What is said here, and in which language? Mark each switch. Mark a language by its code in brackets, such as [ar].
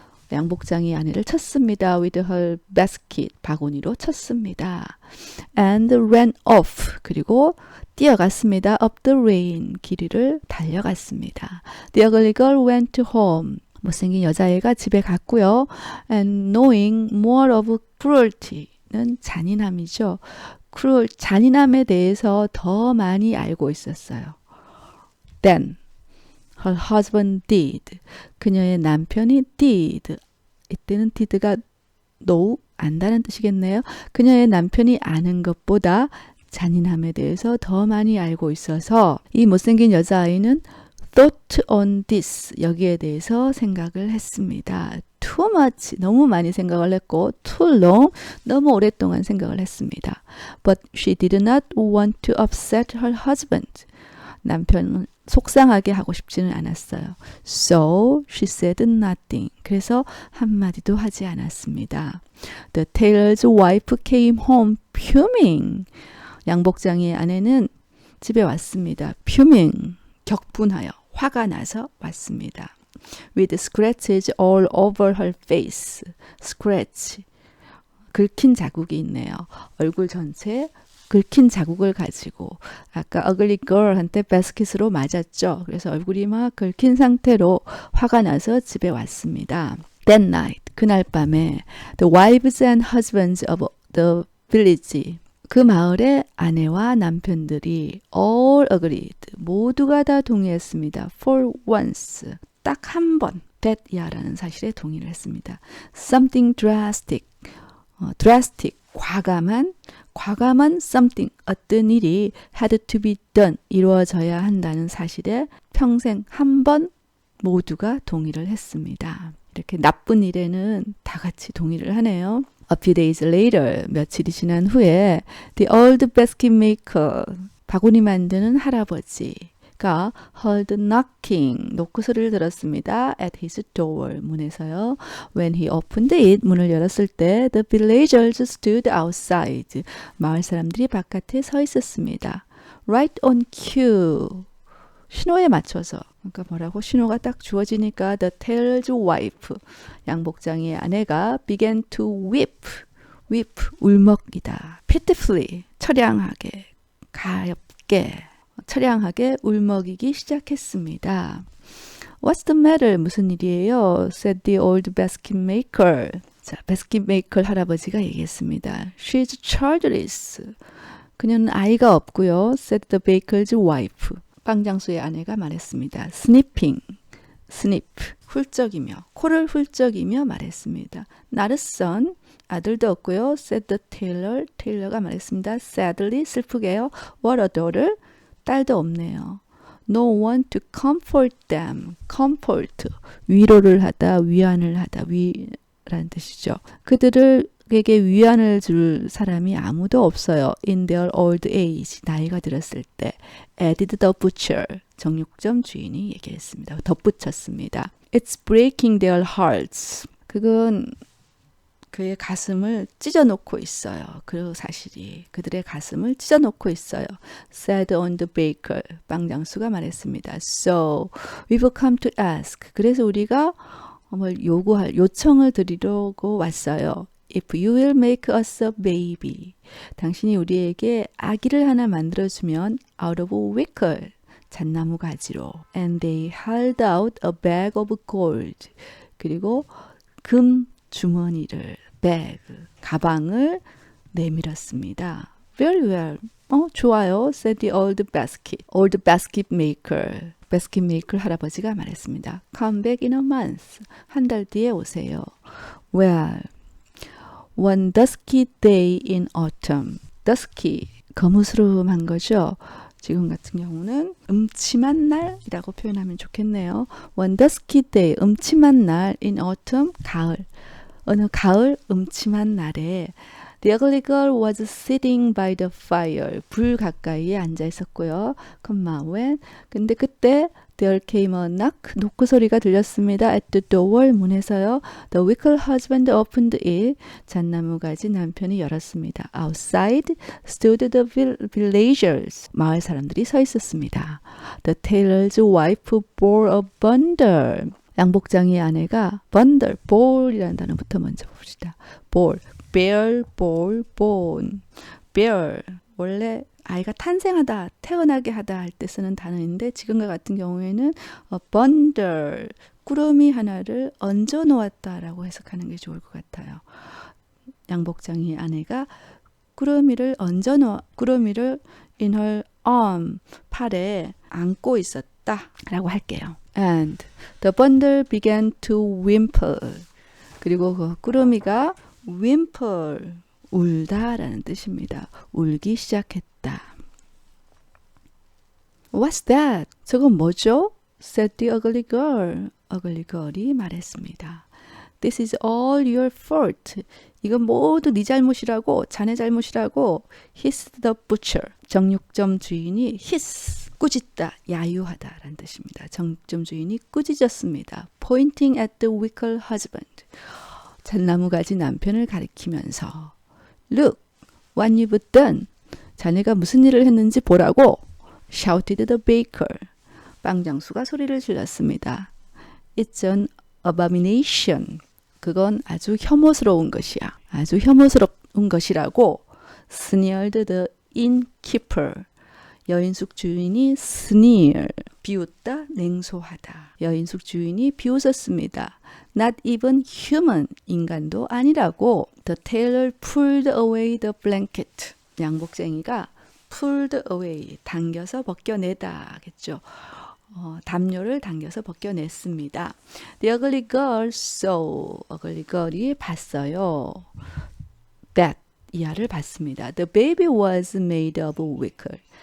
[ko] 양복장이 아내를 쳤습니다. [en] with her basket. [ko] 바구니로 쳤습니다. [en] and ran off. [ko] 그리고 뛰어갔습니다. [en] up the lane. [ko] 길 위를 달려갔습니다. [en] The ugly girl went home. [ko] 못생긴 여자애가 집에 갔고요. [en] and knowing more of cruelty는 [ko] 잔인함이죠. 잔인함에 대해서 더 많이 알고 있었어요. [en] Then her husband did. [ko] 그녀의 남편이 [en] did. [ko] 이때는 did가 know, 안다는 뜻이겠네요. 그녀의 남편이 아는 것보다 잔인함에 대해서 더 많이 알고 있어서 이 못생긴 여자아이는 [en] thought on this, [ko] 여기에 대해서 생각을 했습니다. [en] Too much, [ko] 너무 많이 생각을 했고 [en] too long, [ko] 너무 오랫동안 생각을 했습니다. [en] But she did not want to upset her husband. [ko] 남편은 속상하게 하고 싶지는 않았어요. [en] So she said nothing. [ko] 그래서 한마디도 하지 않았습니다. [en] The tailor's wife came home fuming. [ko] 양복장의 아내는 집에 왔습니다. fuming, 격분하여, 화가 나서 왔습니다. [en] With scratches all over her face. [ko] scratch, 긁힌 자국이 있네요. 얼굴 전체에 긁힌 자국을 가지고 아까 ugly girl한테 바스켓으로 맞았죠. 그래서 얼굴이 막 긁힌 상태로 화가 나서 집에 왔습니다. [en] That night, [ko] 그날 밤에 [en] the wives and husbands of the village, [ko] 그 마을의 아내와 남편들이 [en] all agreed, [ko] 모두가 다 동의했습니다. [en] For once, [ko] 딱 한 번, that 야라는 사실에 동의를 했습니다. [en] Something drastic, [ko] drastic, 과감한 something, 어떤 일이 [en] had to be done, [ko] 이루어져야 한다는 사실에 평생 한 번 모두가 동의를 했습니다. 이렇게 나쁜 일에는 다 같이 동의를 하네요. [en] A few days later, [ko] 며칠이 지난 후에 [en] the old basket maker, [ko] 바구니 만드는 할아버지가 [en] heard knocking, [ko] 노크 소리를 들었습니다. [en] at his door, [ko] 문에서요. [en] When he opened it, [ko] 문을 열었을 때 [en] the villagers stood outside, [ko] 마을 사람들이 바깥에 서 있었습니다. [en] Right on cue, [ko] 신호에 맞춰서, 그러니까 뭐라고 신호가 딱 주어지니까 [en] the tailor's wife, [ko] 양복장의 아내가 [en] began to weep, [ko] 울먹이다. pitifully, 처량하게, 가엾게, 처량하게 울먹이기 시작했습니다. [en] What's the matter? [ko] 무슨 일이에요? [en] said the old basket maker. [ko] 자, basket maker 할아버지가 얘기했습니다. [en] She's childless. [ko] 그녀는 아이가 없고요. [en] said the baker's wife. [ko] 빵장수의 아내가 말했습니다. sniffing, sniff, 훌쩍이며, 코를 훌쩍이며 말했습니다. [en] not a son, [ko] 아들도 없고요. [en] said the tailor, [ko] tailor가 말했습니다. [en] sadly, [ko] 슬프게요. [en] what a daughter, [ko] 딸도 없네요. [en] no one to comfort them, comfort, [ko] 위로를 하다, 위안을 하다, 위라는 뜻이죠. 그들에게 위안을 줄 사람이 아무도 없어요. [en] in their old age, [ko] 나이가 들었을 때. [en] added the butcher, [ko] 정육점 주인이 얘기했습니다. 덧붙였습니다. [en] It's breaking their hearts. [ko] 그건 그의 가슴을 찢어놓고 있어요. 그 사실이 그들의 가슴을 찢어놓고 있어요. [en] said on the baker, [ko] 빵장수가 말했습니다. [en] So we've come to ask. [ko] 그래서 우리가 요청을 드리려고 왔어요. [en] If you will make us a baby, [ko] 당신이 우리에게 아기를 하나 만들어주면 [en] out of wicker, [ko] 잣나무 가지로. [en] And they held out a bag of gold. [ko] 그리고 금 주머니를, bag, 가방을 내밀었습니다. [en] Very well. [ko] 좋아요. [en] said the old basket maker. [ko] basket maker 할아버지가 말했습니다. [en] Come back in a month. [ko] 한 달 뒤에 오세요. [en] Well, one dusky day in autumn. [ko] dusky, 거무스름한 거죠. 지금 같은 경우는 음침한 날이라고 표현하면 좋겠네요. [en] One dusky day, [ko] 음침한 날 [en] in autumn, 가을. [ko] 어느 가을 음침한 날에 [en] The ugly girl was sitting by the fire. [ko] 불 가까이에 앉아 있었고요. [en] when, [ko] 근데 그때 [en] there came a knock. [ko] 노크 소리가 들렸습니다. [en] at the door, [ko] 문에서요. [en] The wicked husband opened it. [ko] 잣나무 가지 남편이 열었습니다. [en] Outside stood the villagers. [ko] 마을 사람들이 서 있었습니다. [en] The tailor's wife bore a bundle. [ko] 양복장의 아내가 bundle, ball이라는 단어부터 먼저 봅시다. [en] ball, bear, ball, bone. [ko] bear, 원래 아이가 탄생하다, 태어나게 하다 할 때 쓰는 단어인데 지금과 같은 경우에는 bundle, 꾸러미 하나를 얹어 놓았다라고 해석하는 게 좋을 것 같아요. 양복장의 아내가 꾸러미를 [en] in her arm, [ko] 팔에 안고 있었다 라고 할게요. [en] And the bundle began to whimper. [ko] 그리고 그 꾸러미가 whimper, 울다 라는 뜻입니다. 울기 시작했다. [en] What's that? [ko] 저건 뭐죠? [en] said the ugly girl. [ko] ugly girl이 말했습니다. [en] This is all your fault. [ko] 이건 모두 네 잘못이라고, 자네 잘못이라고. [en] hissed the butcher. [ko] 정육점 주인이 hiss, 꾸짖다, 야유하다 라는 뜻입니다. 정육점 주인이 꾸짖었습니다. [en] pointing at the wicked husband. [ko] 잣나무 가지 남편을 가리키면서 [en] Look, what you've done. [ko] 자네가 무슨 일을 했는지 보라고. [en] shouted the baker. [ko] 빵장수가 소리를 질렀습니다. [en] It's an abomination. [ko] 그건 아주 혐오스러운 것이야. 아주 혐오스러운 것이라고. [en] sneered the innkeeper. [ko] 여인숙 주인이 sneer, 비웃다, 냉소하다. 여인숙 주인이 비웃었습니다. [en] Not even human, [ko] 인간도 아니라고. [en] The tailor pulled away the blanket. [ko] 양복쟁이가 [en] pulled away, [ko] 당겨서 벗겨내다겠죠. 담요를 당겨서 벗겨냈습니다. [en] The ugly girl saw. [ko] ugly girl이 봤어요. That, 이하를 봤습니다. [en] The baby was made of wicker.